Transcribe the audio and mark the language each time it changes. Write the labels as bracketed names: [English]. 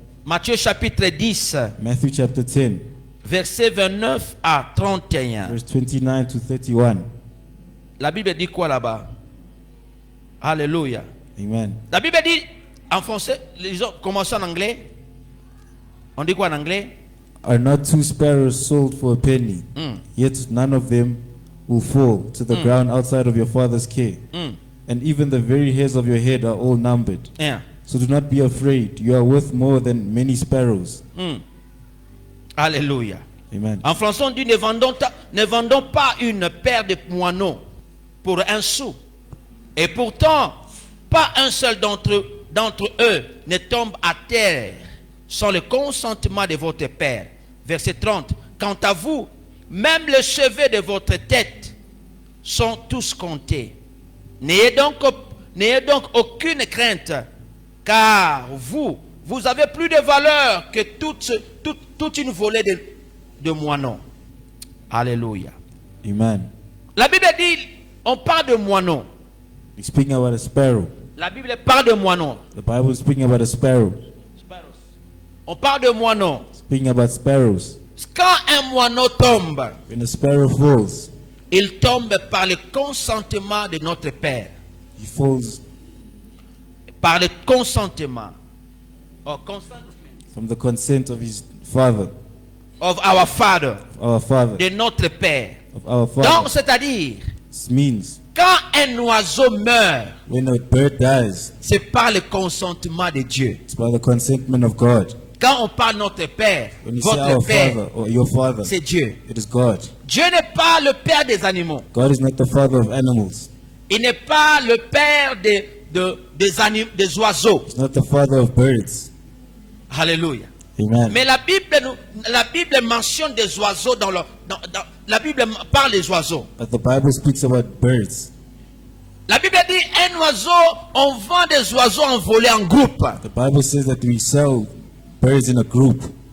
[French] Matthieu chapitre 10. [English] Matthew chapter 10. [French] Verset 29 à 31. [English] Verse 29 to 31. [French] La Bible dit quoi là-bas? Alléluia. Amen. La Bible dit en français, les autres commencent en anglais. On dit quoi en anglais? [English] Are not two sparrows sold for a penny? Yet none of them will fall to the ground outside of your Father's care. And even the very hairs of your head are all numbered. [French] Hein. [English] So do not be afraid. You are worth more than many sparrows. [French] Alléluia. Amen. En français, on dit ne vendons pas une paire de moineaux pour un sou. Et pourtant, pas un seul d'entre eux ne tombe à terre sans le consentement de votre Père. Verset 30. Quant à vous, même les cheveux de votre tête sont tous comptés. N'ayez donc aucune crainte, car vous avez plus de valeur que toute une volée de moineaux. Alléluia. Amen. La Bible dit, on parle de moineaux. [English] He's speaking about a sparrow. [French] La Bible parle de moineaux. [English] The Bible is speaking about a sparrow. [French] On parle de moineaux. [English] Speaking about sparrows. [French] Quand un moineau tombe, [English] When a sparrow falls, [French] il tombe par le consentement de notre Père. [English] he falls [French] Par le consentement. [English] Or consent from the consent of his father, of our Father. our father, [French] De notre Père. [English] of our [French] Donc, [English] father. [French] c'est-à-dire, [English] This means [French] quand un oiseau meurt, [English] when a bird dies, [French] c'est par le consentement de Dieu. [English] it's by the consentment of God. [French] Quand on parle de notre Père, [English] When you say our [French] votre Père, [English] father or your father, [French] c'est Dieu. [English] it is God. [French] Dieu n'est pas le Père des animaux. [English] God is not the father of animals. [French] Il n'est pas le Père des oiseaux. [English] He's not the father of birds. [French] Alléluia. Amen. Mais la Bible mentionne des oiseaux la Bible parle des oiseaux. [English] But the Bible speaks about birds. [French] La Bible dit un oiseau, on vend des oiseaux envolés en groupe. [English] The Bible says that we sell birds in a group.